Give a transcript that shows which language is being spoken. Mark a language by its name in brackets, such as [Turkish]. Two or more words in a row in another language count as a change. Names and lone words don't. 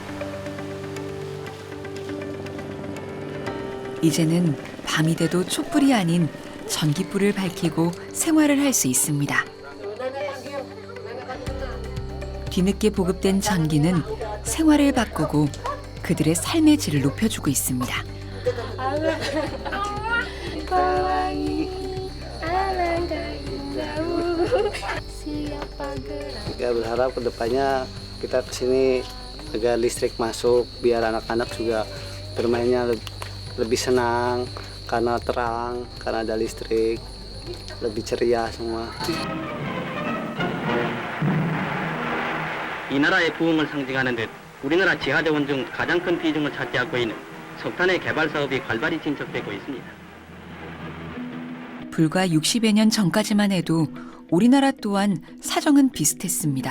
[Korean] 이제는 밤이 돼도 촛불이 아닌 전기불을 밝히고 생활을 할 수 있습니다. 뒤늦게 보급된 전기는 생활을 바꾸고 그들의 삶의 질을 높여주고 있습니다. [Indonesian] Kita berharap kedepannya kita kesini agar listrik masuk biar anak-anak juga bermainnya lebih senang karena terang, karena ada listrik, lebih ceria semua. [Korean] 이 나라의 부흥을 상징하는 듯 우리나라 지하자원 중 가장 큰 비중을 차지하고 있는 석탄의 개발 사업이 활발히 진척되고 있습니다. 불과 60여 년 전까지만 해도 우리나라 또한 사정은 비슷했습니다.